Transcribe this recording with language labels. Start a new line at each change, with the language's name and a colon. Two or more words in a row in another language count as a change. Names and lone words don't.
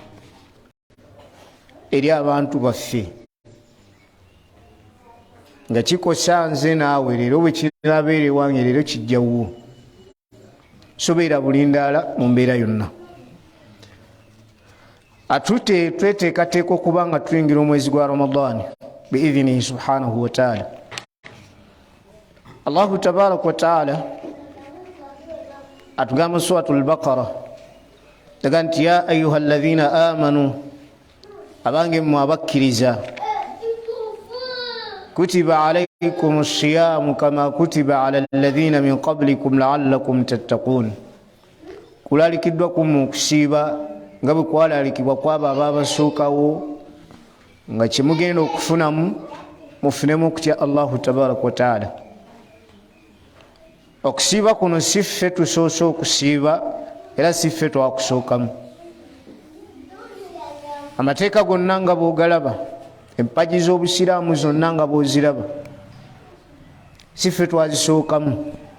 Ganda: eri abantu baffe nga kikosa nze naawe leero bwe kirabeera ewange leero kijjawo sobeera bulindaala mu mbeera yonna atute tweteekateeka okuba nga tuyingira omwezi gwa Ramadani
Arabic: بإذنه سبحانه وتعالى الله تبارك وتعالى
Ganda: atugamba suratul Baqara daga nti
Arabic: يا أيها الذين آمنوا
Ganda: abange mmwe abakkiriza
Arabic: كتب عليكم الصيام كما كتب على الذين من قبلكم لعلكم تتقون
Ganda: kulalikiddwa kumu okusiiba nga bwe kwalalikibwa kwabo abaabasookawo nga kyemugenda okufunamu mufunemu okutya
Arabic: الله تبارك وتعالى
Ganda: okusiiba kuno si ffe tusoose okusiiba era si ffe twakusookamu amateeka gonna nga bw'ogalaba empagi z'obusiraamu zonna nga bw'oziraba si ffe twazisookamu